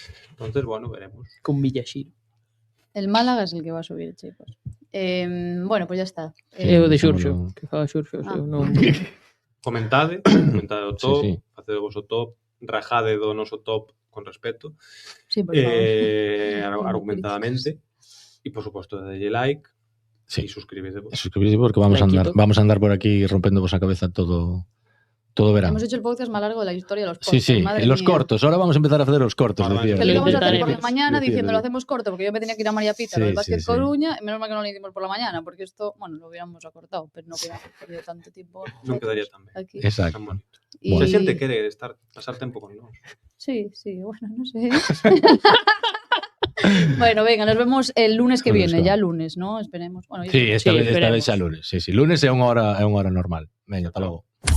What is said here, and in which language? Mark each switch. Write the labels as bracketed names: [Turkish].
[Spanish] Entonces, bueno, veremos. Con Villaxir. El Málaga es el que va a subir, chicos. Bueno, pues ya está. [Galician] O de Xurxo, que faga Xurxo, non. Comentade o top, facede o voso top, rajade do noso top con respeto. [Spanish] Sí, por favor. [Galician] Argumentadamente. E, por suposto, delle like. [Spanish] Sí. [Galician] E suscribide. Suscribide porque vamos a andar por aquí rompendo vos a cabeza todo verano. [Spanish] Hemos hecho el podcast más largo de la historia de los podcasts. Sí, los cortos. Ahora vamos a empezar a hacer los cortos. Que lo íbamos a hacer por la mañana diciendo lo hacemos corto porque yo me tenía que ir a María Pita, del Básquet Coruña, y menos mal que no lo hicimos por la mañana porque esto, bueno, lo hubiéramos acortado, pero no hubiéramos perdido tanto tiempo. [Galician] Non quedaría tan ben. [Spanish] Aquí. Exacto. [Galician] Mucha xente quere pasar tempo con nós. [Spanish] Sí, bueno, no sé. Bueno, venga, nos vemos el lunes que viene, ya lunes, ¿no? Esperemos. Bueno, sí, esta vez ya lunes. Sí, lunes [Galician] é unha hora normal. [Spanish] Venga, hasta logo.